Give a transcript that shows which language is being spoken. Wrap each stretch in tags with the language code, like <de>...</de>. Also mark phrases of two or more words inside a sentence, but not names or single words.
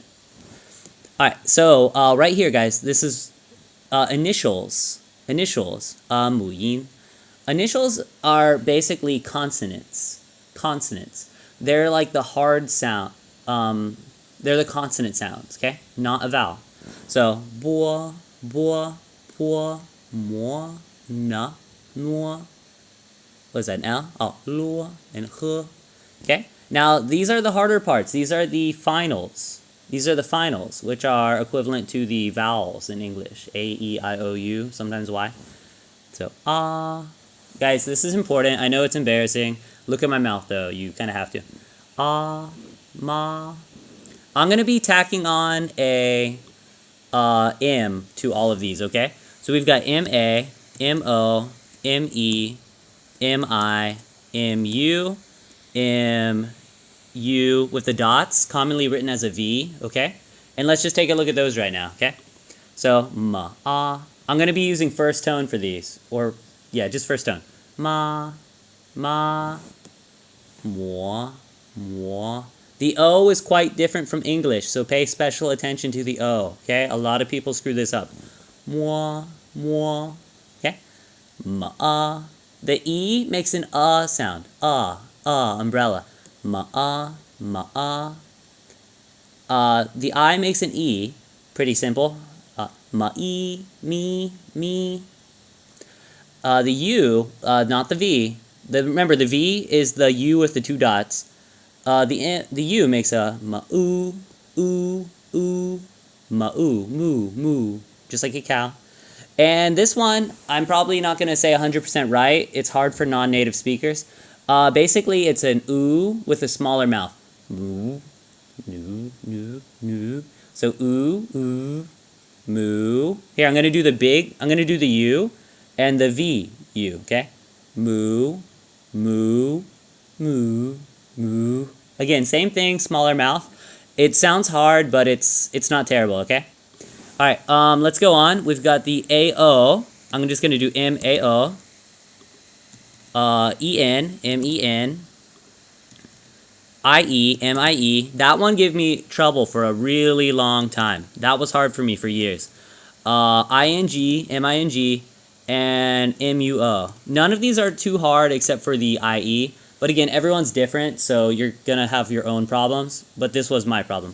<en>All right, so right here, guys, this is initials.</en> <zh>母音.</zh> <en>Initials are basically consonants. They're like the hard sound. They're the consonant sounds, okay? Not a vowel. So, bo, mo, na, nuo. What is that, L? Oh, luo and he. Okay? Now, these are the harder parts. These are the finals. These are the finals, which are equivalent to the vowels in English. A, E, I, O, U, sometimes Y. So, guys, this is important. I know it's embarrassing. Look at my mouth, though. You kind of have to. Ma. I'm going to be tacking on a M to all of these, okay? So we've got M-A, M-O, M-E, M-I, M-U, M-U with the dots, commonly written as a V, okay? And let's just take a look at those right now, okay? So, ma, I'm going to be using first tone for these. Or, yeah, just first tone. Ma, mo. The O is quite different from English, so pay special attention to the O, okay? A lot of people screw this up. Moi, okay? Ma. The E makes an sound. Umbrella. Ma. The I makes an E. Pretty simple. Ma-e, me. The U, not the V. Remember, the V is the U with the two dots. The U makes a ma-oo, ma-oo, moo, just like a cow. And this one, I'm probably not going to say 100% right. It's hard for non-native speakers. Basically, it's an oo with a smaller mouth. Moo, no. So oo, moo. Here, I'm going to do the U and the V, U, okay? Moo. Again, same thing, smaller mouth. It sounds hard, but it's not terrible, okay? All right, let's go on. We've got the A-O. I'm just going to do M-A-O. E-N, M-E-N. I-E, M-I-E. That one gave me trouble for a really long time. That was hard for me for years. I-N-G, M-I-N-G, and M-U-O. None of these are too hard except for the I-E. But again, everyone's different, so you're going to have your own problems. But this was my problem.</en>